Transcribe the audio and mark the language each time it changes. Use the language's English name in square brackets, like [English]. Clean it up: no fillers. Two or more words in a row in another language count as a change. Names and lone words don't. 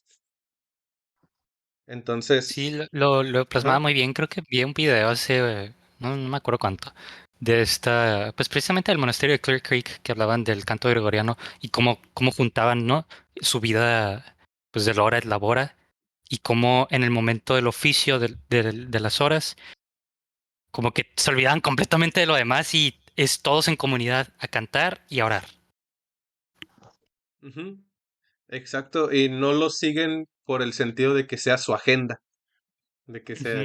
[Spanish] Sí, Entonces, lo plasmaba ajá, muy bien. Creo que vi un video hace, no me acuerdo cuánto, de esta, pues precisamente del monasterio de Clear Creek, que hablaban del canto gregoriano y cómo juntaban, ¿no? Su vida, pues de la [Latin] hora et labora, [Spanish] y cómo en el momento del oficio de las horas, como que se olvidaban completamente de lo demás y es todos en comunidad a cantar y a orar. ujú, exacto, y no lo siguen por el sentido de que sea su agenda, de que sea